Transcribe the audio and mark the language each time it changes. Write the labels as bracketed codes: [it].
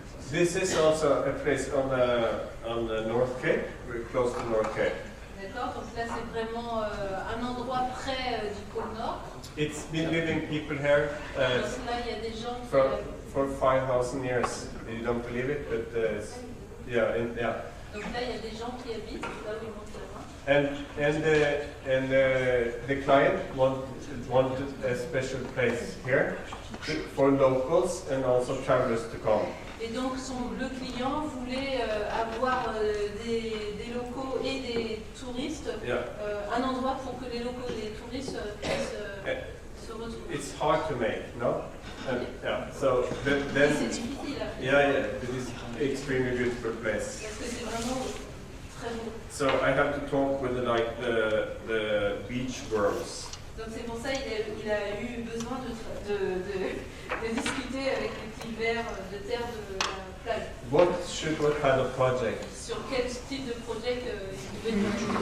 [en] This is also a place on the North Cape, very close to North Cape. [fr] D'accord, donc là c'est vraiment un endroit près du pôle Nord. [en] It's been living people here [fr] Donc là il y a des gens qui [en] for 5,000 years. You don't believe it, but yeah. [fr] Donc là il y a des gens qui habitent là où ils montent là-bas. [en] And the client wanted a special place here for locals and also travelers to come. [fr] Et donc le client voulait avoir des locaux et des touristes, un endroit pour que les locaux et les touristes puissent se retrouver. [en] It's hard to make, no? Yeah. So then. [fr] C'est difficile à faire. [en] Yeah. It is extremely beautiful place. [fr] Parce que c'est vraiment très beau. [en] So I have to talk with the beach worms. [fr] Donc c'est pour ça qu'il a eu besoin de discuter avec les petits vers de terre de la plage. [en] What kind of project? [fr] Sur quel type de projet il pouvait nous